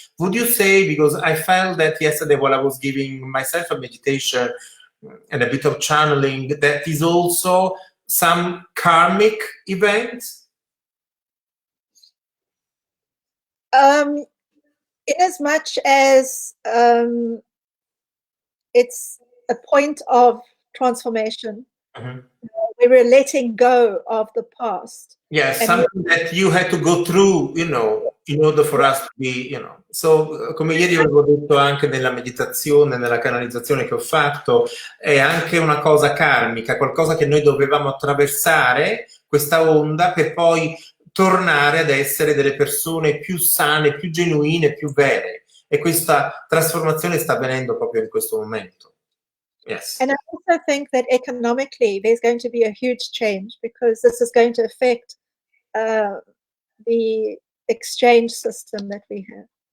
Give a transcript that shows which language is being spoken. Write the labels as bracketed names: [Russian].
[English] Would you say, because I felt that yesterday while I was giving myself a meditation and a bit of channeling, that is also some karmic event? In as much as it's a point of transformation, we were letting go of the past. Yes, something that you had to go through, in order for us to be, [Italian] So, come ieri avevo detto anche nella meditazione, nella canalizzazione che ho fatto, è anche una cosa karmica, qualcosa che noi dovevamo attraversare, questa onda, per poi tornare ad essere delle persone più sane, più genuine, più vere. E questa trasformazione sta avvenendo proprio in questo momento. [English] Yes. And I also think that economically there's going to be a huge change, because this is going to affect the exchange system that we have.